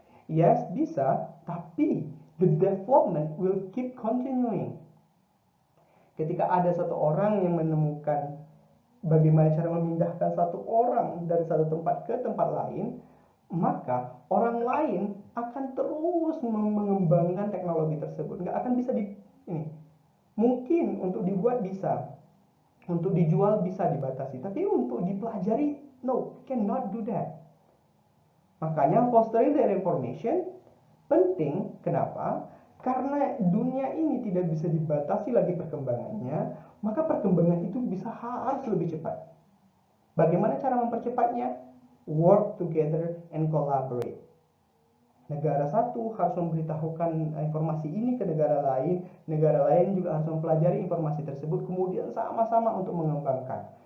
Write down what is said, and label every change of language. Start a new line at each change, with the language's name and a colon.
English: Yes,
Indonesian: bisa, tapi
English: the development will keep continuing.
Indonesian: Ketika ada satu orang yang menemukan bagaimana cara memindahkan satu orang dari satu tempat ke tempat lain, maka orang lain akan terus mengembangkan teknologi tersebut. Nggak akan bisa mungkin untuk dibuat bisa, Untuk dijual bisa dibatasi, tapi untuk dipelajari,
English: no, cannot do that.
Indonesian: Makanya
English: fostering their information
Indonesian: penting. Kenapa? Karena dunia ini tidak bisa dibatasi lagi perkembangannya, maka perkembangan itu harus lebih cepat. Bagaimana cara mempercepatnya?
English: Work together and collaborate.
Indonesian: Negara satu harus memberitahukan informasi ini ke negara lain juga harus mempelajari informasi tersebut, kemudian sama-sama untuk mengembangkan.